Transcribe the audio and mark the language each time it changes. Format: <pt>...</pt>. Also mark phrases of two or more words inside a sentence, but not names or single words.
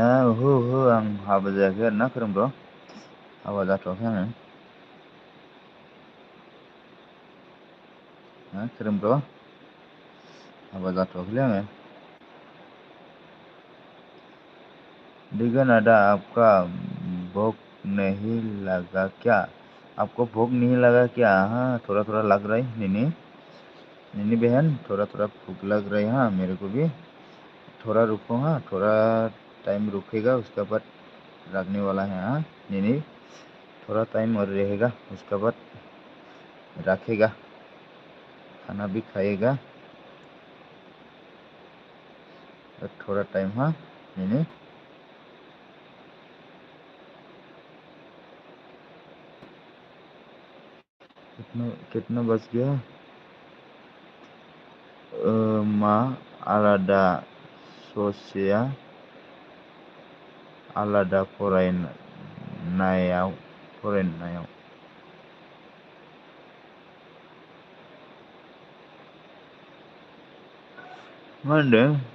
<brx>ओहो आं हाबा जायाखै आरोना खोरोम ब्र'। हाबा जाथ'वाखै आङो। खोरोम ब्र'। हाबा जाथ'वाखैलै आङो। दिगान आदा</brx> <hi>आपका भोग नहीं लगा क्या? आपको भोग नहीं लगा क्या? हाँ थोड़ा थोड़ा लग रहा है नैनी बहन, थोड़ा थोड़ा भूख लग रहा है। हाँ मेरे को भी। थोड़ा रुको, हाँ थोड़ा टाइम रुकेगा उसके बाद लगने वाला है। हाँ नैनी, थोड़ा टाइम और रहेगा उसके बाद रखेगा, खाना भी खाएगा। थोड़ा टाइम। हाँ नैनी। कितना बज गया?</hi> <brx>मा आलादा ससेया आलादा फरायनायाव मा होनदों?</brx>